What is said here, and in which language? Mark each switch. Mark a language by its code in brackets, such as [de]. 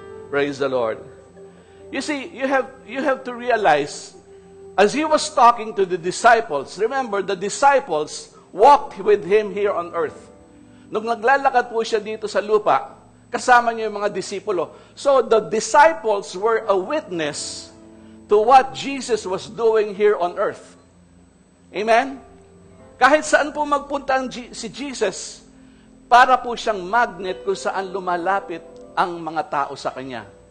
[en] Praise the Lord. You see, you have to realize, as He was talking to the disciples, remember, the disciples walked with Him here on earth. [tl] Nung naglalakad po siya dito sa lupa, kasama niya yung mga disipulo. [en] So, the disciples were a witness to what Jesus was doing here on earth. Amen? [tl] Kahit saan po magpunta si Jesus, para po siyang magnet kung saan lumalapit ang mga tao sa Kanya.